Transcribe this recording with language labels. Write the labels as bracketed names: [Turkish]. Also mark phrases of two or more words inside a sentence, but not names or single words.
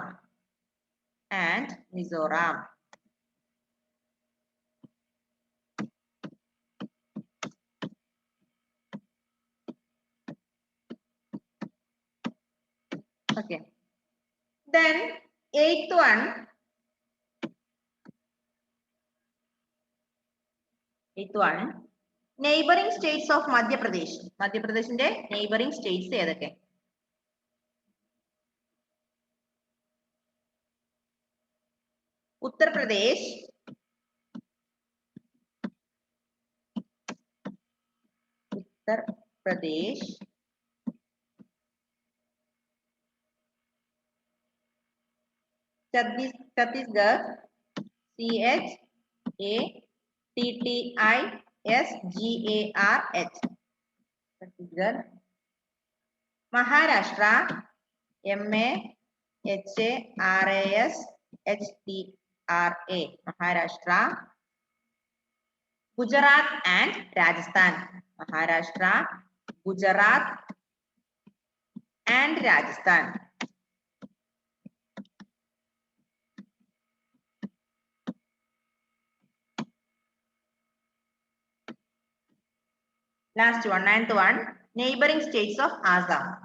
[English] And Mizoram. Okay. Then eighth one. Neighboring states of Madhya Pradesh. [Malayalam] Madhya Pradeshinte [English] neighboring states [Malayalam] ഏതൊക്കെ? [English] Uttar Pradesh, Chhattisgarh, Chattisgarh, Chhattisgarh, Maharashtra, Maharashtra, Maharashtra, Gujarat and Rajasthan. Maharashtra, Gujarat and Rajasthan. Last one, ninth one, neighboring states of Assam.